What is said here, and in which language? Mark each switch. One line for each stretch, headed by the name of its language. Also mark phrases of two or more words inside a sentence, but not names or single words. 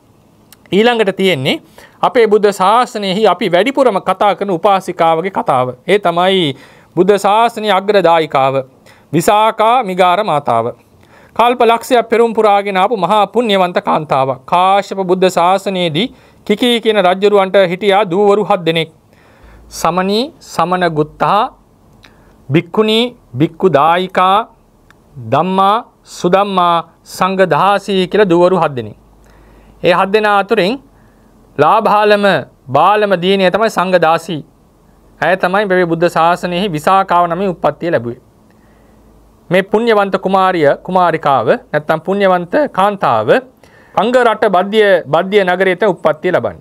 Sinhala: ඊළඟට තියෙන්නේ අපේ බුද්ධ ශාසනයෙහි අපි වැඩිපුරම කතා කරන උපාසිකාවගේ කතාව. ඒ තමයි බුද්ධ ශාසනයේ අග්‍රදායිකාව විසාකා මිගාර මාතාව. කල්ප ලක්ෂයක් පෙරම් පුරාගෙන ආපු මහා පුණ්‍යවන්ත කාන්තාවක්. කාශ්‍යප බුද්ධ ශාසනයේදී කිකී කියන රජුරවන්ට හිටියා දූවරු 7 දෙනෙක්. සමනී, සමන ගුත්තා, භික්ඛුනී, භික්ඛු දායිකා, ධම්මා, සුදම්මා, සංඝ දාසී කියලා දූවරු 7 දෙනෙක්. ඒ 7 දෙනා අතුරින් බාලම දියණිය තමයි සංඝ දාසී. ඇය තමයි මේ බුද්ධ ශාසනයෙහි විසාකාව නමින් උප්පත්තිය ලැබුවේ. මේ පුණ්‍යවන්ත කුමාරිකාව නැත්නම් පුණ්‍යවන්ත කාන්තාව අංග රට බද්දිය නගරයේ තේ උප්පත්තිය ලබන්නේ.